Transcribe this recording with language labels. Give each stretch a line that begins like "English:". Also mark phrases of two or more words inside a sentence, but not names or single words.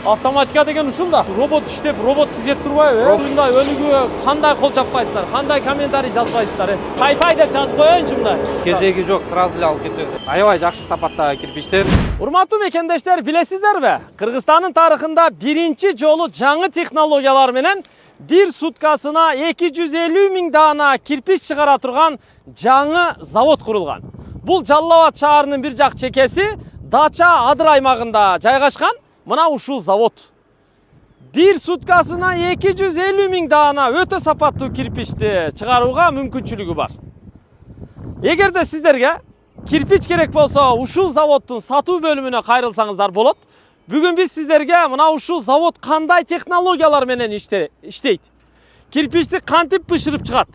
Kyrgyz: Автоматика деген ушул да. Робот иштеп, робот тизет турбайбы? Мындай өнүгүүгө кандай кол чаппайсыздар? Кандай комментарий жазбайсыздар? Пай деп жазып коеюнчу мындай. Кезеги жок, сразу эле алып кетет. Аябай жакшы сапаттагы кирпичтер. Урматтуу мекендештер, билесиздерби? Кыргызстандын тарыхында биринчи жолу жаңы технологиялар менен бир суткасына 250 миң даана кирпич чыгара турган жаңы завод kurulgan. Бул Жалал Абад шаарынын бир жак чекеси Дача Адыр аймагында жайгашкан мына ушул завод. Бир суткасына 250 миң даана өтө сапаттуу кирпичти чыгарууга мүмкүнчүлүгү бар. Эгерде сиздерге кирпич керек болсо, ушул заводдун сатуу бөлүмүнө кайрылсаңыздар болот. Бүгүн биз сиздерге мына ушул завод кандай технологиялар менен иштейт? Кирпичти кантип бышырып чыгат?